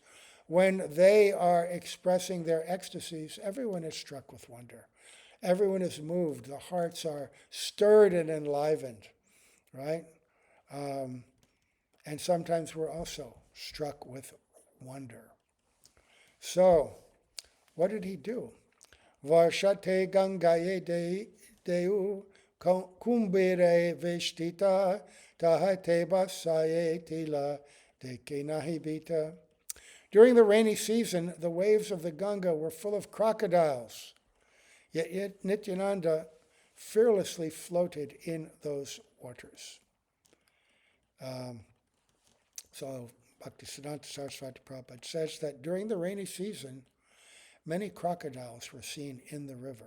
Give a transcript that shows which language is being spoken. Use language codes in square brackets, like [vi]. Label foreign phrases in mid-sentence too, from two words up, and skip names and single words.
[en] When they are expressing their ecstasies, everyone is struck with wonder. Everyone is moved. The hearts are stirred and enlivened, right? And sometimes we're also struck with wonder. So, what did he do? [bn] বর্ষাতে গঙ্গায়ে ঢেউ কুম্ভীরে বেষ্টিত তাহাতে ভাসয়ে তিল দেখে নাহিভীত. [en] During the rainy season, the waves of the Ganga were full of crocodiles. Yet Nityananda fearlessly floated in those waters. So Bhaktisiddhanta Saraswati Prabhupada says that during the rainy season, many crocodiles were seen in the river.